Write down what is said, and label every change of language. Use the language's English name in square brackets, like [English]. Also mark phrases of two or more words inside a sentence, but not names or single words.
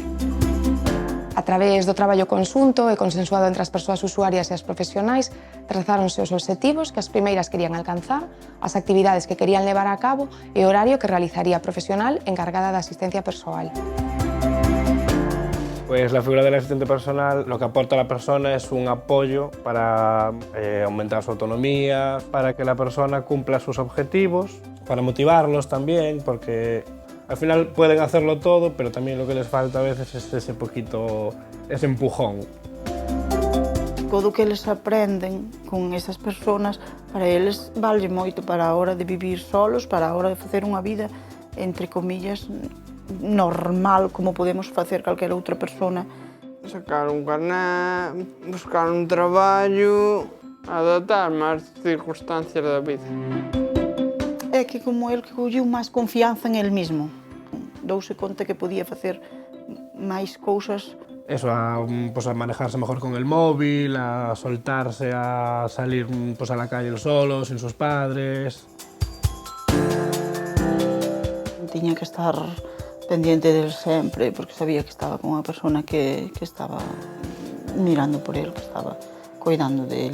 [Galician] A través do traballo conxunto e consensuado entre as persoas usuarias e as profesionais, trazáronse os obxectivos que as primeiras querían alcanzar, as actividades que querían levar a cabo e o horario que realizaría a profesional encargada da asistencia persoal. [Spanish] Pues la figura del asistente personal lo que aporta a la persona es un apoyo para aumentar su autonomía, para que la persona cumpla sus objetivos, para motivarlos también, porque al final pueden hacerlo todo, pero también lo que les falta a veces es ese poquito, ese empujón. [Galician] Todo o que eles aprenden con esas personas, para eles vale moito para a hora de vivir solos, para a hora de facer unha vida, entre comillas, normal, como podemos facer calquera outra persona. Sacar un carné, buscar un traballo, adaptarme ás circunstancias da vida. É que como el que colleu máis confianza [Spanish] en el mismo, [Galician] douse conta que podía facer máis cousas. [Spanish] Eso, pues a manejarse mejor con el móvil, a soltarse, a salir pues a la calle solo, sin sus padres. [Galician] Tiña que estar pendiente del sempre, porque sabía que estaba con unha persona que estaba mirando por él, que estaba cuidando de él.